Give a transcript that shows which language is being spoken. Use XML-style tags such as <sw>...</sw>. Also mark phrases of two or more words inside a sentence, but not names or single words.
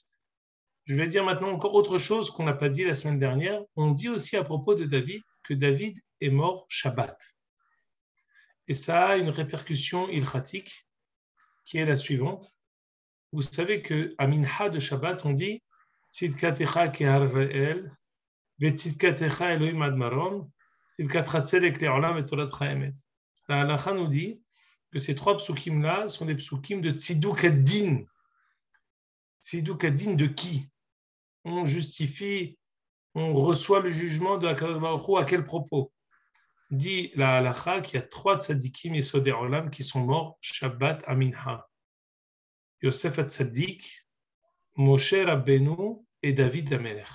<fr>Je vais dire maintenant encore autre chose qu'on n'a pas dit la semaine dernière. On dit aussi à propos de David que David est mort Shabbat. Et ça a une répercussion ilchatique qui est la suivante. Vous savez qu'à Mincha de Shabbat, on dit</fr> <he>צדקתך כהררי אל, וצדקתך אלהים עד מרום, צדקתך צדק לעולם ותורתך אמת.</he> <fr>La halacha nous dit que ces trois psukim-là sont des psukim de</fr> <he>צידוק הדין. צידוק הדין</he> <fr>de qui? On justifie, on reçoit le jugement de</fr> <he>הקדוש ברוך הוא</he> <fr>à quel propos? Dit la halacha qu'il y a trois</fr> <he>צדיקים יסודי עולם</he> <fr>qui sont morts Shabbat à Mincha. Yosef HaTzadik, Moshe Rabbeinu et David Amelech.</fr>